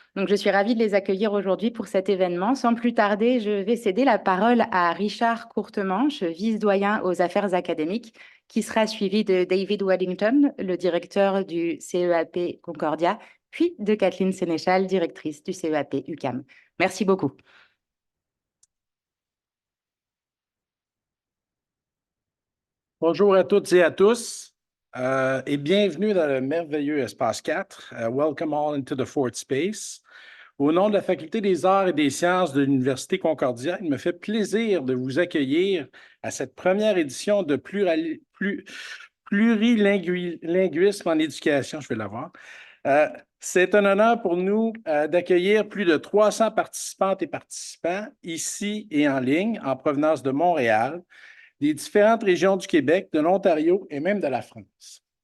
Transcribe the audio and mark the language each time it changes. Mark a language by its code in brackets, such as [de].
[fr] Donc, je suis ravie de les accueillir aujourd'hui pour cet événement. Sans plus tarder, je vais céder la parole à Richard Courtemanche, vice-doyen aux affaires académiques, qui sera suivi de David Waddington, le directeur du CEAP Concordia, puis de Kathleen Sénéchal, directrice du CEAP UQAM. Merci beaucoup. Bonjour à toutes et à tous et bienvenue dans le merveilleux Espace 4. [en] Welcome all into the fourth space. [fr] Au nom de la Faculté des arts et des sciences de l'Université Concordia, il me fait plaisir de vous accueillir à cette première édition de plurilinguisme en éducation. Je vais l'avoir. C'est un honneur pour nous d'accueillir plus de 300 participantes et participants ici et en ligne en provenance de Montréal, des différentes régions du Québec, de l'Ontario et même de la France.